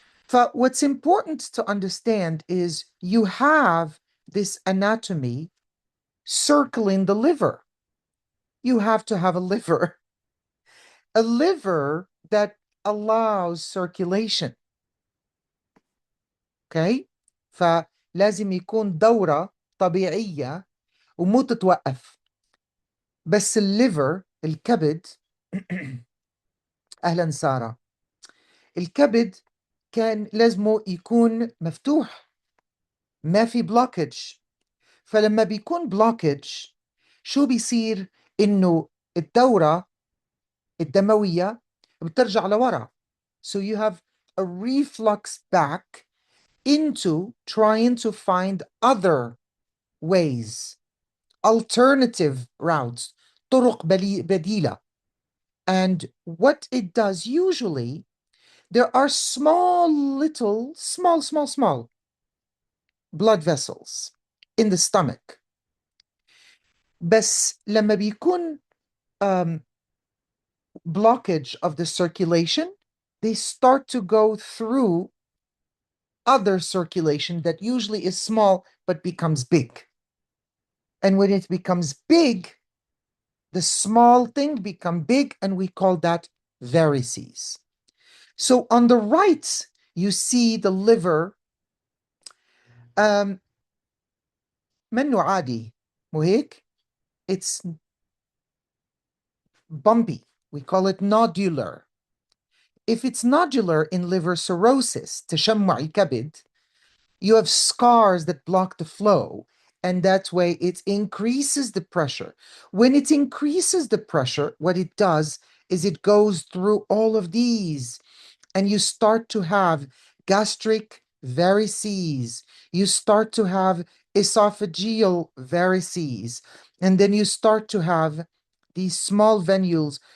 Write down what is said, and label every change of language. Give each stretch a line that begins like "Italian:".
English: But what's important to understand is you have this anatomy circling the liver. You have to have a liver that allows circulation. Okay?
Arabic: فلازم يكون دورة طبيعية ومو تتوقف. بس الليفر الكبد أهلا سارة. الكبد كان لازمه يكون مفتوح، ما في بلوكج. فلما بيكون بلوكج شو بيصير؟ إنه الدورة الدموية بترجع لورا.
English: So you have a reflux back into trying to find other ways, alternative routes,
Arabic: طرق بديلة.
English: And what it does usually, there are small blood vessels in the stomach.
Arabic: بس لما بيكون
English: blockage of the circulation, they start to go through other circulation that usually is small but becomes big. And when it becomes big, the small thing become big, and we call that varices. So on the right, you see the liver.
Arabic: منه عادي مو هيك؟
English: It's bumpy. We call it nodular. If it's nodular in liver cirrhosis, تشمع الكبد, you have scars that block the flow, and that way it increases the pressure. When it increases the pressure, what it does is it goes through all of these, and you start to have gastric varices, you start to have esophageal varices, and then you start to have these small venules.